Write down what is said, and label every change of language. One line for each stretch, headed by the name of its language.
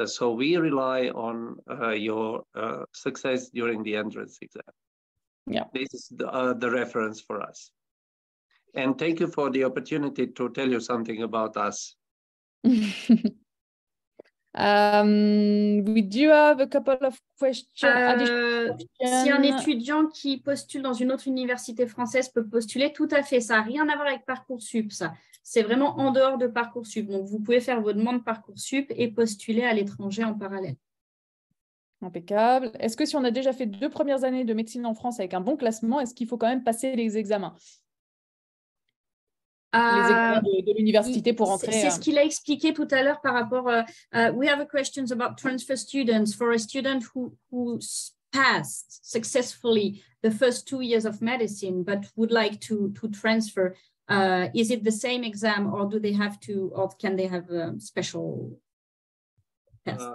English: So we rely on your success during the entrance exam. Yeah, this is the reference for us. And thank you for the opportunity to tell you something about us. We do have a couple of questions.
French: Si un étudiant qui postule dans une autre université française peut postuler, tout à fait. Ça n'a rien à voir avec Parcoursup, ça. C'est vraiment en dehors de Parcoursup. Donc, vous pouvez faire vos demandes Parcoursup et postuler à l'étranger en parallèle. Impeccable. Est-ce que si on a déjà fait 2 premières années de médecine en France avec un bon classement, est-ce qu'il faut quand même passer les examens? Les examens de l'université pour entrer. C'est ce qu'il a expliqué tout à l'heure par rapport.
English: We have a questions about transfer students. For a student who passed successfully the first 2 years of medicine but would like to transfer, is it the same exam, or do they have to, or can they have a special test?